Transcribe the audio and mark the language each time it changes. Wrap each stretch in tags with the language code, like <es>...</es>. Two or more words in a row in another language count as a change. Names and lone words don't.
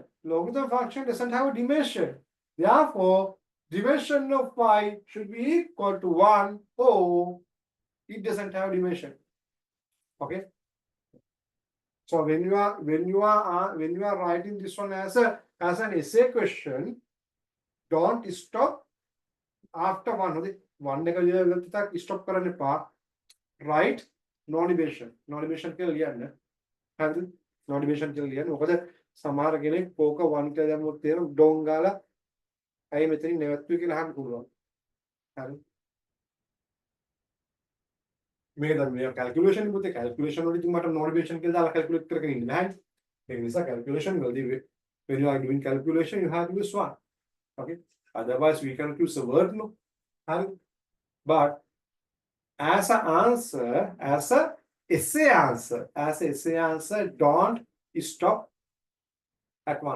<en>Logarithm function doesn't have a dimension. Therefore, dimension of y should be equal to 1 or it doesn't have dimension. Okay. So when you are writing this one as an essay question, don't stop after 1.</en> <si>1 stop කරන්න එපා.</si> <en>Right? No dimension. No dimension</en> <si>කියලා ලියන්න. හරිද?</si> <en>No dimension</en> <si>කියලා ලියන්න. මොකද සමහර කෙනෙක් කෝක 1 කියලා දැම්මොත් තේරෙන ඩොන් ගාලා අය මෙතනින් නැවතුයි කියලා අහන්න පුළුවන්. හරි? මේ දැන් මේ කැල්කියුලේෂන් පුතේ කැල්කියුලේෂන් වලදී මට</si> <en>no dimension</en> <si>කියලා දාලා කැල්කියුලේට් කරගෙන ඉන්න බෑ. ඒ නිසා කැල්කියුලේෂන් වලදී</si> <en>when you are doing calculation you have to use 1. Okay? Otherwise we can use a word no. But as an answer, as a essay answer, don't stop at 1.</en>